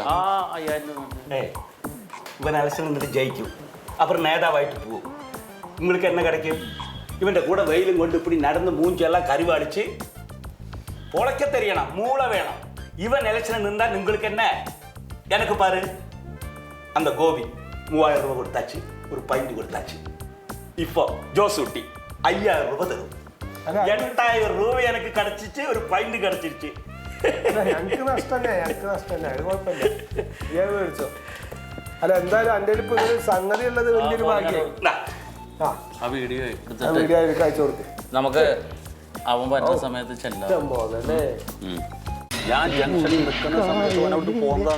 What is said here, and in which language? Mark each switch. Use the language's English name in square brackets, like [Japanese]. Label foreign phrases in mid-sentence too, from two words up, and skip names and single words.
[Malayalam] ആ 5000 രൂപ. ഇവൻ എലക്ഷൻ നിന്നിട്ട് ജയിക്കും, അப்புறம் നേതാവായിട്ട് പോകും. [Tamil] നിങ്ങൾക്ക് என்ன கிடைக்கும்? [Malayalam] ഇവന്റെ കൂടെ വെയിലും കൊണ്ട് இப்படி നടന്ന് മൂഞ്ചെല്ലാം കരുവാടിച്ച് [Tamil] பொழைக்க தெரியணும், மூளை வேணும். இவன் எலெக்ஷன் நின்றா உங்களுக்கு என்ன? எனக்கு பாரு, அந்த கோபி 3000 ரூபாய் கொடுத்தாச்சு, ஒரு பைண்ட் கொடுத்தாச்சு. இப்போ ஜோசூட்டி 5000 ரூபாய் தரும். 8000 ரூபாய் எனக்கு கிடைச்சிச்சு, ஒரு பைண்ட் கிடைச்சிருச்சு. [Malayalam] ഞങ്ങക്ക് നഷ്ടല്ലേ, ഞങ്ങക്ക് നഷ്ടല്ലേ, അത് കുഴപ്പമില്ല. ഏത് മേടിച്ചോ? അല്ല എന്തായാലും എൻ്റെ ഇപ്പൊ ഒരു സംഗതി ഉള്ളത് വലിയൊരു ഭാഗ്യം. ആ വീഡിയോ വീഡിയോ അയച്ചു കൊടുത്ത് നമുക്ക് അവൻ വരുന്ന സമയത്ത് ചെല്ലാം. പോകല്ലേ. ഞാൻ ജംഗ്ഷനിൽ നിൽക്കുന്ന സമയത്ത് അവൻ അവിടുന്ന് പോകുന്നതാണ്.